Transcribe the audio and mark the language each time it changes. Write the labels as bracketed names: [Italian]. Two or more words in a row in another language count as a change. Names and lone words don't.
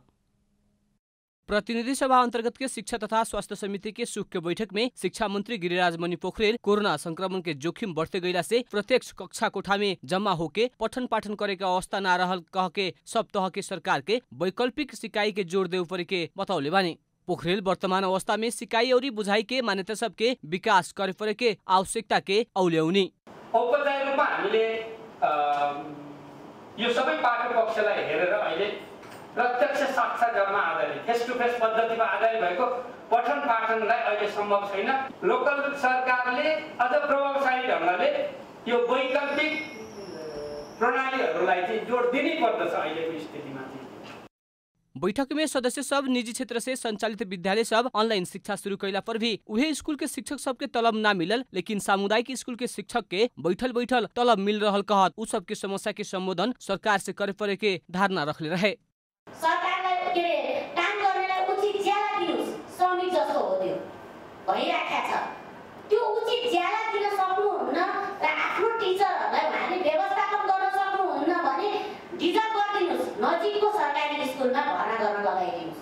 [Bhojpuri] प्रतिनिधि सभा अंतर्गत के शिक्षा तथा स्वास्थ्य समिति के सुख के बैठक में शिक्षा मंत्री गिरिराज मणि पोखरेल कोरोना संक्रमण के जोखिम बढ़ते गईला से प्रत्यक्ष कक्षा कोठा में जमा होके पठन पाठन करे के अवस्था ना रहल कह के सब तह के सरकार के वैकल्पिक सिकाई के जोड़ देवे परे के बतौले बानी। पोखरेल वर्तमान अवस्था में सिकाई और बुझाई के मान्यता सब के विकास करे परे के आवश्यकता के औल्याउनी। [Nepali] औपचारिक रूपमा हामीले यो सबै पाठ्य कक्षालाई हेरेर अहिले प्रत्यक्ष साक्षात्कारमा आधारित [English] face to face [Nepali] पद्धतिमा आधारित भएको पठन पाठनलाई अहिले सम्भव छैन। लोकल सरकारले अझ प्रभावशाली ढङ्गले यो वैकल्पिक प्रणालीहरूलाई चाहिँ जोड दिनै पर्दछ अहिलेको स्थितिमा। [Bhojpuri] बैठक में सदस्य सब निजी क्षेत्र से संचालित विद्यालय सब ऑनलाइन शिक्षा शुरू कैला पर भी उहे स्कूल के शिक्षक सब के तलब ना मिलल, लेकिन सामुदायिक स्कूल के शिक्षक के बैठल तलब मिल रहल कहत उ सब के समस्या के संबोधन सरकार से करे परे के धारणा रखले रहे। [Nepali] सरकारलाई के काम गर्नेलाई उचित ज्याला दिनुस्, श्रमिक जस्तो हो त्यो भइराखेको छ। त्यो उचित ज्याला दिन सक्नुहुन्न र आफ्नो टिचरहरूलाई उहाँले व्यवस्थापन गर्न सक्नुहुन्न भने रिजर्भ गरिदिनुस्, नजिकको सरकारी स्कुलमा भर्ना गर्न लगाइदिनुस्।